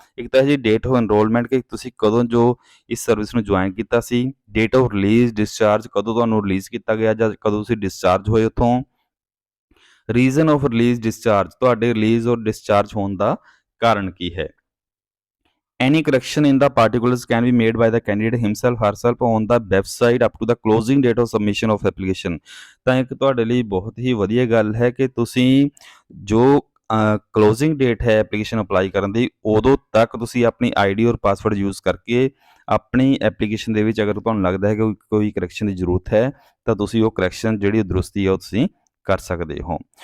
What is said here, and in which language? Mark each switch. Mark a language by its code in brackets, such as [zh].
[pa] ਇੱਕ ਤਾਂ ਹੈ ਜੀ ਡੇਟ ਆਫ ਐਨਰੋਲਮੈਂਟ ਕਿ ਤੁਸੀਂ ਕਦੋਂ ਜੋ ਇਸ ਸਰਵਿਸ ਨੂੰ ਜੁਆਇਨ ਕੀਤਾ ਸੀ, ਡੇਟ ਆਫ ਰਿਲੀਜ਼ ਡਿਸਚਾਰਜ ਕਦੋਂ ਤੁਹਾਨੂੰ ਰਿਲੀਜ਼ ਕੀਤਾ ਗਿਆ ਜਾਂ ਕਦੋਂ ਤੁਸੀਂ ਡਿਸਚਾਰਜ ਹੋਏ ਉੱਥੋਂ, ਰੀਜ਼ਨ ਆਫ ਰਿਲੀਜ਼ ਡਿਸਚਾਰਜ ਤੁਹਾਡੇ ਰਿਲੀਜ਼ ਔਰ ਡਿਸਚਾਰਜ ਹੋਣ ਦਾ ਕਾਰਨ ਕੀ ਹੈ। [en] Any correction in the particulars can be made by the candidate himself herself on the website up to the closing date of submission of application। [pa] ਤਾਂ ਇੱਕ ਤੁਹਾਡੇ ਲਈ ਬਹੁਤ ਹੀ ਵਧੀਆ ਗੱਲ ਹੈ ਕਿ ਤੁਸੀਂ ਜੋ ਕਲੋਜ਼ਿੰਗ ਡੇਟ ਹੈ ਐਪਲੀਕੇਸ਼ਨ ਅਪਲਾਈ ਕਰਨ ਦੀ ਉਦੋਂ ਤੱਕ ਤੁਸੀਂ ਆਪਣੀ ਆਈਡੀ ਔਰ ਪਾਸਵਰਡ ਯੂਜ਼ ਕਰਕੇ ਆਪਣੀ ਐਪਲੀਕੇਸ਼ਨ ਦੇ ਵਿੱਚ ਅਗਰ ਤੁਹਾਨੂੰ ਲੱਗਦਾ ਹੈ ਕਿ ਕੋਈ ਕਰੈਕਸ਼ਨ ਦੀ ਜ਼ਰੂਰਤ ਹੈ ਤਾਂ ਤੁਸੀਂ ਉਹ ਕਰੈਕਸ਼ਨ ਜਿਹੜੀ ਦਰੁਸਤੀ ਹੈ ਉਹ ਤੁਸੀਂ ਕਰ ਸਕਦੇ ਹੋ।